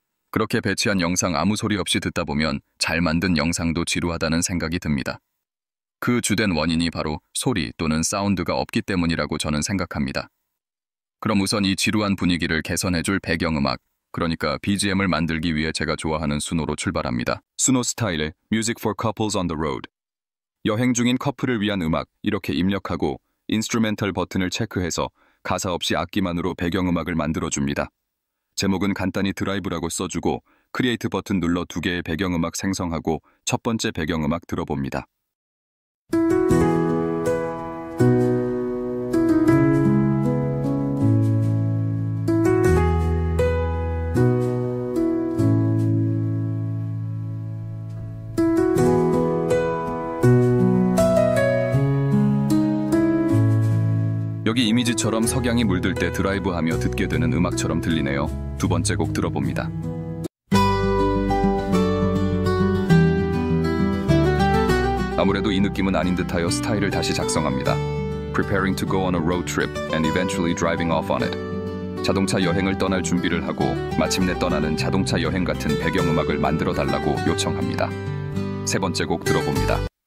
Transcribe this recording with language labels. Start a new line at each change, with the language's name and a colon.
Korean: 그렇게 배치한 영상 아무 소리 없이 듣다 보면 잘 만든 영상도 지루하다는 생각이 듭니다. 그 주된 원인이 바로 소리 또는 사운드가 없기 때문이라고 저는 생각합니다. 그럼 우선 이 지루한 분위기를 개선해줄 배경음악, 그러니까 BGM을 만들기 위해 제가 좋아하는 수노로 출발합니다. 수노 스타일의
English: Music for Couples on the Road.
Korean: 여행 중인 커플을 위한 음악, 이렇게 입력하고 인스트루멘털 버튼을 체크해서 가사 없이 악기만으로 배경음악을 만들어줍니다. 제목은 간단히 드라이브라고 써주고 크리에이트 버튼 눌러 2개의 배경음악 생성하고 첫 번째 배경음악 들어봅니다. 여기 이미지처럼 석양이 물들 때 드라이브하며 듣게 되는 음악처럼 들리네요. 두 번째 곡 들어봅니다. 아무래도 이 느낌은 아닌 듯하여 스타일을 다시 작성합니다.
English: Preparing to go on a road trip and eventually driving off on it.
Korean: 자동차 여행을 떠날 준비를 하고 마침내 떠나는 자동차 여행 같은 배경음악을 만들어 달라고 요청합니다. 세 번째 곡 들어봅니다.